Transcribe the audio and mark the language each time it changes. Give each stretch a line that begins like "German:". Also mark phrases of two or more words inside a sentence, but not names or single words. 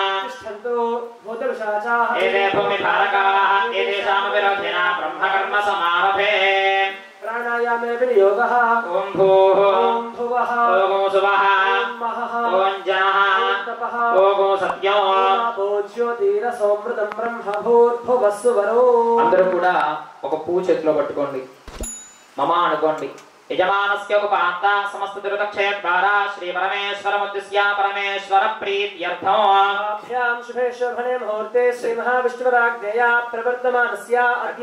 Sanskrit: एते भूमिभारकाः एतेषामपि रथिना ब्रह्मकर्म समारभे प्राणायामे विनियोगः ओम भूः ओम भुवः ओम सुवः ओम महः ओम जनः तपः ओम सत्यम् ఓ జ్యోతిరసోమృతం బ్రహ్మభూర్భువస్సువరో.
Telugu: అందరూ కూడా ఒక పువ్వు చేతిలో పట్టుకోండి మమ అనుకోండి।
Sanskrit: యజమానస్య ఉపాంత సమస్త దురితక్షయ ద్వారా శ్రీ పరమేశ్వరముద్దిశ్య పరమేశ్వర ప్రీత్యర్థం అభ్యాం శుభే శోభనే ముహూర్తే శ్రీ మహావిష్ణువరాజ్ఞయా ప్రవర్తమానస్య అద్య